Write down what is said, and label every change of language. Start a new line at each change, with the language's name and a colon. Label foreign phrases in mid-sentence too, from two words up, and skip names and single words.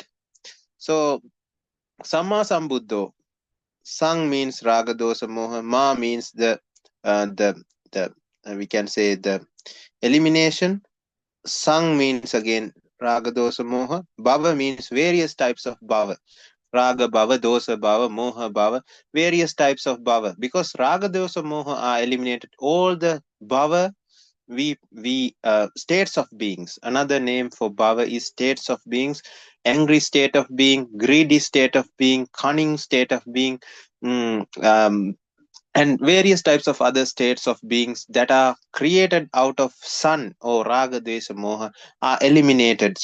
Pali: So Samma Sambuddho.
English: Sang means
Pali: Raga Dosa Moha.
English: Ma means the we can say the elimination. Sang means again
Pali: Raga Dosa Moha. Bhava
English: means various types of
Pali: bhava. Raga bhava, dosa bhava, moha bhava,
English: various types of bhava. Because
Pali: raga, dosa, moha
English: are eliminated, all the bhava, states of beings. Another name for bhava is states of beings. Angry state of being, greedy state of being, cunning state of being, and various types of other states of beings that are created out of sun or
Pali: raga, dvesha, moha
English: are eliminated.